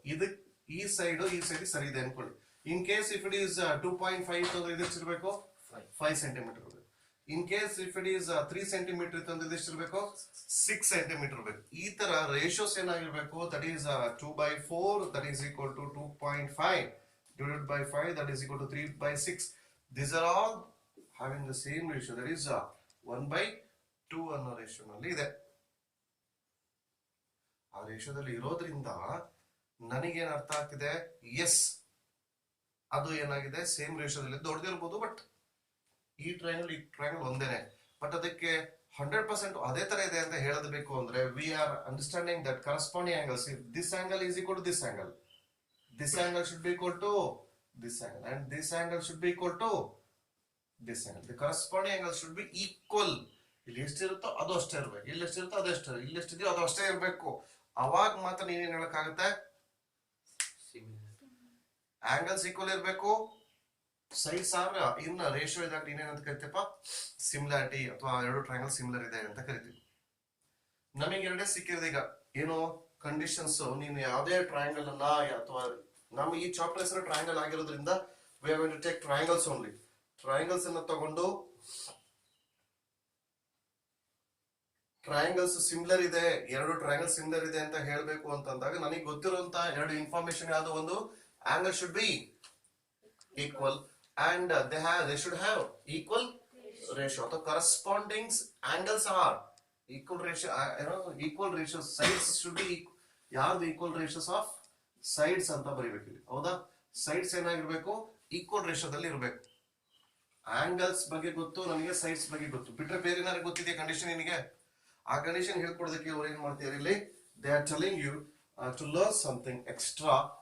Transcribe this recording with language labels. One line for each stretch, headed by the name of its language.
Kannada: ಇದು ಈ ಸೈಡ್ ಸರಿ ಇದೆ ಅನ್ಕೊಳ್ಳಿ.
English: in case if it is 2.5
Kannada: ಅಂದ್ರೆ ಇದೆಷ್ಟಿರ್ಬೇಕು? 5 ಸೆಂಟಿಮೀಟರ್ ಇರಬೇಕು.
English: in case if it is
Kannada: 3 centimetre ಇತ್ತು ಇದೆಷ್ಟಿರ್ಬೇಕು? 6 ಸೆಂಟಿಮೀಟರ್ ಇರಬೇಕು. ಈ ತರ ರೇಷಿಯೋಸ್ ಏನಾಗಿರ್ಬೇಕು?
English: That is 2/4 that is equal to 2.5 divided by 5 that is equal to 3/6. These are all having the same ratio, that is 1/2
Kannada: ಅನ್ನೋ ratio ನಲ್ಲಿ ಇದೆ. ಆ ರೇಷಿಯೋದಲ್ಲಿ ಇರೋದ್ರಿಂದ ನನಗೇನ್ ಅರ್ಥ ಆಗ್ತಿದೆ? ಎಸ್, ಅದು ಏನಾಗಿದೆ, ಸೇಮ್ ರೇಷಿಯೋದಲ್ಲಿ ದೊಡ್ಡದಿರ್ಬೋದು, ಬಟ್ ಈ ಟ್ರಯಾಂಗಲ್ ಒಂದೇನೆ. ಬಟ್ ಅದಕ್ಕೆ 100% ಅದೇ ತರ ಇದೆ ಅಂತ ಹೇಳಬೇಕು ಅಂದ್ರೆ,
English: We are understanding that corresponding angles. If this angle is equal to this angle, this angle should be equal to this angle, and this angle should be equal to this angle. The corresponding angle should be equal.
Kannada: ಇಲ್ಲಿ ಎಷ್ಟಿರುತ್ತೋ ಅದು ಅಷ್ಟೇ ಇರ್ಬೇಕು, ಇಲ್ಲಿ ಎಷ್ಟಿರುತ್ತೋ ಅದು ಅಷ್ಟೇ, ಇಲ್ಲಿ ಎಷ್ಟಿದೆಯೋ ಅದು ಅಷ್ಟೇ ಇರ್ಬೇಕು. ಅವಾಗ ಮಾತ್ರ ನೀನೇನ್ ಹೇಳಕ್ಕಾಗತ್ತೆ? ಆಂಗಲ್ಸ್ ಈಕ್ವಲ್ ಇರ್ಬೇಕು,
English: sides are in ratio
Kannada: ಇದ್ದಾಗ ನೀನೇನಂತ ಕರಿತೀಪ? ಸಿಮಿಲಾರಿಟಿ, ಅಥವಾ ಎರಡು ಟ್ರಯಾಂಗಲ್ ಸಿಮಿಲರ್ ಇದೆ ಅಂತ ಕರಿತೀವಿ. ನಮಗೆ ಎರಡೇ ಸಿಕ್ಕಿರೋದು ಈಗ. ಏನು ಕಂಡೀಷನ್ಸ್? ನೀನು ಯಾವುದೇ ಟ್ರಯಾಂಗಲ್ ಅನ್ನ, ಅಥವಾ ನಮ್ಮ ಈ ಚಾಪ್ಟರ್ ಹೆಸರು ಟ್ರಯಾಂಗಲ್ ಆಗಿರೋದ್ರಿಂದ
English: we are going to take triangles only.
Kannada: Triangles ಅನ್ನ ತಗೊಂಡು ಟ್ರಯಾಂಗಲ್ಸ್ ಸಿಮಿಲರ್ ಇದೆ, ಎರಡು ಟ್ರಯಾಂಗಲ್ ಸಿಮಿಲರ್ ಇದೆ ಅಂತ ಹೇಳ್ಬೇಕು ಅಂತಂದಾಗ ನನಗೆ ಗೊತ್ತಿರುವಂತ ಎರಡು ಇನ್ಫಾರ್ಮೇಶನ್ ಯಾವುದು?
English: ಒಂದು, angle should be equal and they should have equal ratio, ಅಥವಾ corresponding angles are equal ratio, equal ratio. Sides should be
Kannada: ಯಾವ್ದು ಈಕ್ವಲ್ ರೇಷಿಯೋಸ್ ಆಫ್ ಸೈಡ್ಸ್ ಅಂತ ಬರೀಬೇಕು ಇಲ್ಲಿ, ಹೌದಾ? ಸೈಡ್ಸ್ ಏನಾಗಿರ್ಬೇಕು? ಈಕ್ವಲ್ ರೇಷಿಯೋದಲ್ಲಿ ಇರಬೇಕು. ಆಂಗಲ್ಸ್ ಬಗ್ಗೆ ಗೊತ್ತು ನನಗೆ, ಸೈಡ್ಸ್ ಬಗ್ಗೆ ಗೊತ್ತು, ಬಿಟ್ರೆ ಬೇರೆ ಏನಾದ್ರು ಗೊತ್ತಿದೆಯಾ ಕಂಡೀಷನ್ ನಿನಗೆ? ಆ ಕಂಡೀಷನ್ ಹೇಳ್ಕೊಡೋದಕ್ಕೆ ಅವ್ರು ಏನ್ ಮಾಡ್ತಾರೆ ಇಲ್ಲಿ?
English: They are telling you to learn something extra.